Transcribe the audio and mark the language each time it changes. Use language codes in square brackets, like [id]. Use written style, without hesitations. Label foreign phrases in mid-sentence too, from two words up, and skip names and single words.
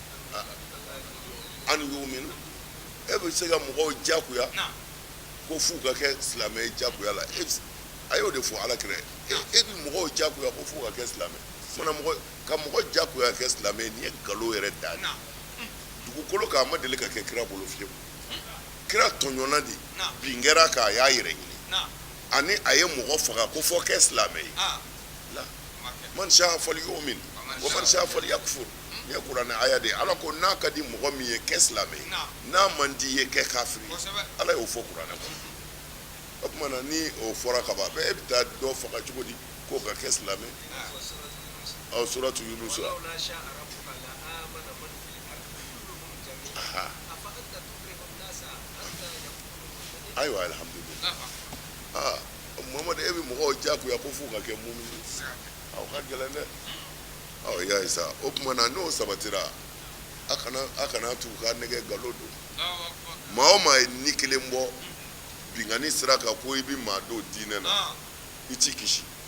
[ar] أن يؤمنوا [bm] e bɛ se ka mɔgɔw jagoya ko f'u ka kɛ silamɛ ye jagoya la a y'o de fɔ ala kira e bɛ mɔgɔw jagoya ko f'u ka kɛ silamɛ ka mɔgɔ jagoya kɛ silamɛ nin ye nkalon yɛrɛ dan ye dugukolo kan a ma deli ka kɛ kira bolo fiyewu kira tɔɲɔna de bin kɛra kan a y'a yɛrɛ ɲini ani a ye mɔgɔ faga ko fɔ kɛ silamɛ ye la [ar] من شاء فليؤمن ومن شاء فليكفر [bm] ni ye kuranɛ aya de ye ala ko n'a ka di mɔgɔ min ye kɛ silamɛ ye n'a man di ye kɛ kafiri ye ala y'o fɔ kuranɛ kɔnɔ o kumana ni o fɔra ka ban e bɛ taa dɔ faga cogo di k'o ka kɛ silamɛ suratu Yunus ayiwa alhamdulillah muhamadu e bɛ mɔgɔw jagoya ko f'u ka kɛ mumini aw ka gɛlɛn dɛ y'a ye sa o kumana n'o sabatira a kana t'u ka nɛgɛ nkalon don maa o maa ye ni kelen bɔ binkani sira kan ko i bɛ maa don diinɛ na i t'i kisi